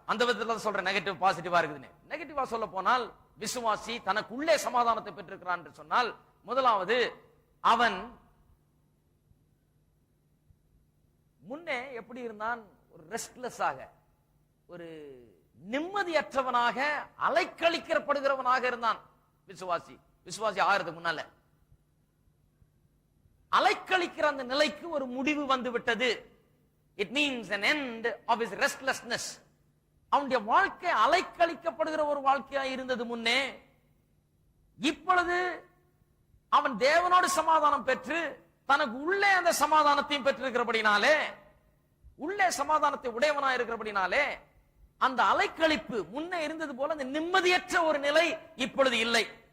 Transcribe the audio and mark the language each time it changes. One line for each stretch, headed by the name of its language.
Tamil: அந்த விதத்துல சொல்ற நெகட்டிவ் பாசிட்டிவா இருக்குதுன்னு. நெகட்டிவா சொல்ல போனால், விசுவாசி தனக்கு உள்ளே சமாதானத்தை பெற்றிருக்கிறான் என்று சொன்னால், முதலாவது அவன் முன்னே எப்படி இருந்தான்? ஒரு ரெஸ்ட்லெஸ்ஸாக, ஒரு நிம்மதியற்றவனாக, அலைக்கழிக்கப்படுகிறவனாக இருந்தான் விசுவாசி. விசுவாசி ஆகிறதுக்கு முன்னால அலைக்கழிக்கிற அந்த நிலைக்கு ஒரு முடிவு வந்து விட்டது.
English: It means an end of his restlessness.
Tamil: அவனுடைய வாழ்க்கை அலைக்கழிக்கப்படுகிற ஒரு வாழ்க்கையா இருந்தது முன்னே. இப்பொழுது அவன் தேவனோடு சமாதானம் பெற்று தனக்கு உள்ளே அந்த சமாதானத்தையும் பெற்றிருக்கிறபடினாலே, உள்ளே சமாதானத்தை உடையவனா இருக்கிறபடினாலே, அந்த அலைக்கழிப்பு முன்னே இருந்தது போல அந்த நிம்மதியற்ற ஒரு நிலை இப்பொழுது இல்லை.